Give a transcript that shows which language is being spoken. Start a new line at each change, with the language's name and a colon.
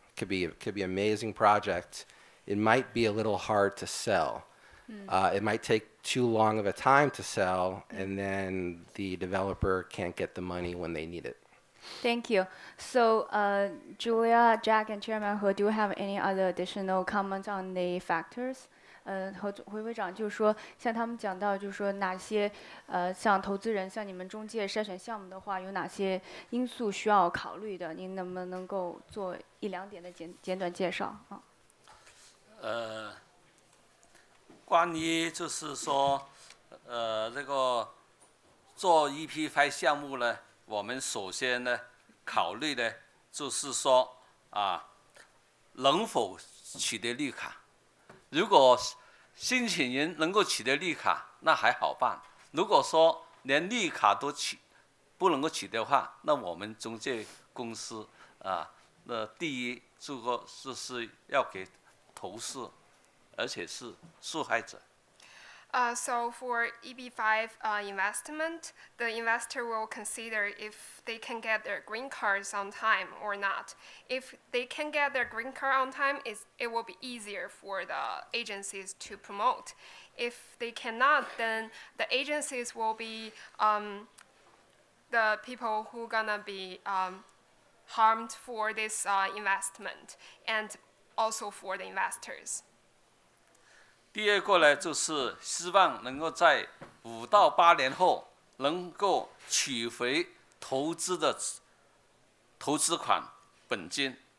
English: Could be an amazing project. It might be a little hard to sell. It might take too long of a time to sell, and then the developer can't get the money when they need it. Thank you. So, Julia, Jack, and Chairman He, do you have any other additional comments on the factors?
Chinese: 和回会长就是说，像他们讲到，就是说哪些像投资人，像你们中介筛选项目的话，有哪些因素需要考虑的？您能不能够做1-2点的简短介绍啊？关于就是说，这个做 EP5 项目呢，我们首先呢考虑的就是说能否取得绿卡。如果申请人能够取得绿卡，那还好办。如果说连绿卡都不能够取得的话，那我们中介公司那第一这个就是要给投诉，而且是受害者。
English: So for EB5 investment, the investor will consider if they can get their green cards on time or not. If they can get their green card on time, it will be easier for the agencies to promote. If they cannot, then the agencies will be the people who gonna be harmed for this investment, and also for the investors.
Chinese: 第二个呢，就是希望能够在5到8年后能够取回投资款本金。